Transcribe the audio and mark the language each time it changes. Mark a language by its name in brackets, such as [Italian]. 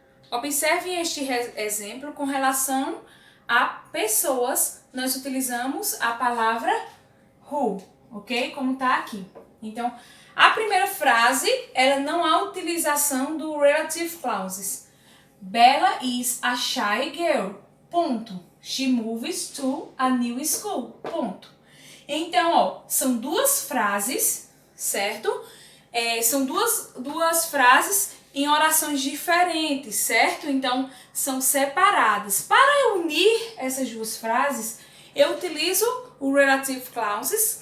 [Portuguese] Observem este exemplo com relação a pessoas, nós utilizamos a palavra who, ok? Como está aqui. Então, a primeira frase, ela não há utilização do relative clauses. [English] Bella is a shy girl, [Portuguese] ponto. [English] She moves to a new school, [Portuguese] ponto. Então, são duas frases, certo? São duas frases em orações diferentes, certo? Então, são separadas. Para unir essas duas frases, eu utilizo o relative clauses.